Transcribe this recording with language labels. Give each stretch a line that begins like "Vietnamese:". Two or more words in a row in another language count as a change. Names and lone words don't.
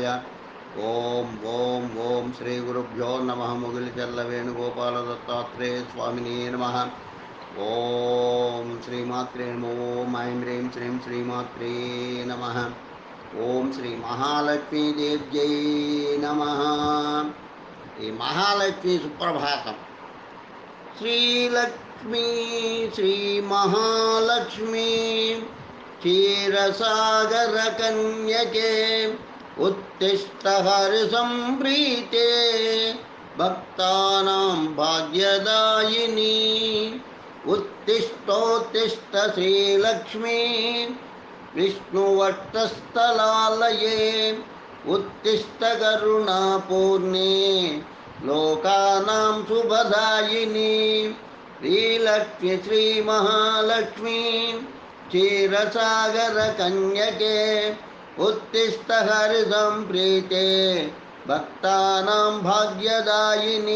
Sanskrit: ओम ओम ओम श्री गुरुभ्यो नमः। मुगिलचल्लवेणुगोपाल दत्तात्रेय स्वामिने नमः। ओम श्रीमात्रे नमः। ओम ऐं ह्रीं श्रीं श्रीमात्रे नमः। ओम श्री महालक्ष्मी देव्यै नमः।
Telugu: ఈ మహాలక్ష్మి సుప్రభాతం.
Sanskrit: శ్రీలక్ష్మీ శ్రీ మహాలక్ష్మి క్షీరసాగర కన్యకే ఉత్తిష్ట హరి సంప్రీతే భక్తానాం భాగ్యదాయిని. ఉత్తిష్టోత్తిష్ట శ్రీలక్ష్మీ విష్ణువక్షస్థలాలయే उत्तिष्ठ करुणापूर्णे लोकानां शुभदायिनी. श्रीलक्ष्मी श्री महालक्ष्मी क्षीरसागर कन्यके उत्तिष्ठ हरि संप्रीते भक्तानां भाग्यदायिनी.